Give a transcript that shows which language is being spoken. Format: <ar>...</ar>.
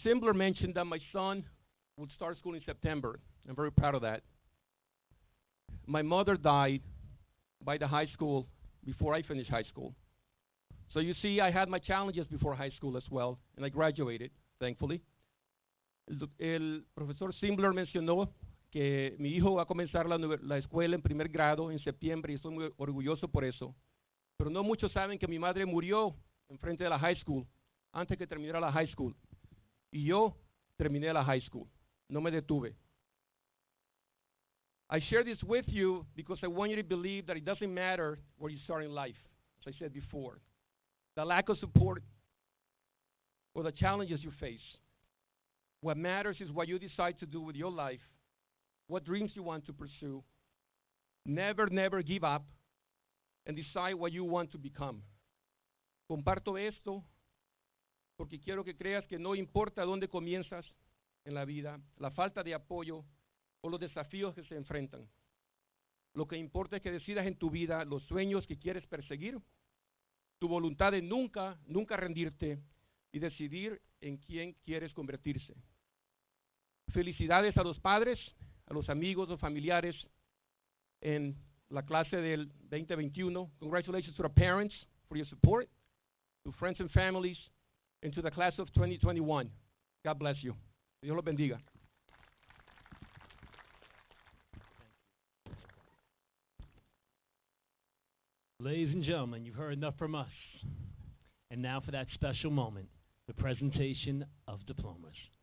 <en>Simbler mentioned that my son would start school in September. I'm very proud of that. My mother died by the high school before I finished high school. So you see, I had my challenges before high school as well, and I graduated, thankfully.</en> <es>El profesor Simbler mencionó que mi hijo va a comenzar la escuela en primer grado en septiembre y estoy muy orgulloso por eso. Pero no muchos saben que mi madre murió en frente de la high school antes que terminara la high school. Y yo terminé la high school. No me detuve.</es> <en>I share this with you because I want you to believe that it doesn't matter where you start in life, as I said before. The lack of support or the challenges you face. What matters is what you decide to do with your life, what dreams you want to pursue. Never, never give up and decide what you want to become.</en> <es>Comparto esto porque quiero que creas que no importa dónde comienzas en la vida, la falta de apoyo o los desafíos que se enfrentan. Lo que importa es que decidas en tu vida los sueños que quieres perseguir, tu voluntad de nunca rendirte y decidir en quién quieres convertirse. Felicidades a los padres, a los amigos o familiares en la clase del 2021.</es> <en>Congratulations to the parents for your support, to friends and families, and to the class of 2021. God bless you.</en> <es>Dios los bendiga.</es> <en>Ladies and gentlemen, you've heard enough from us. And now for that special moment, the presentation of diplomas.</en>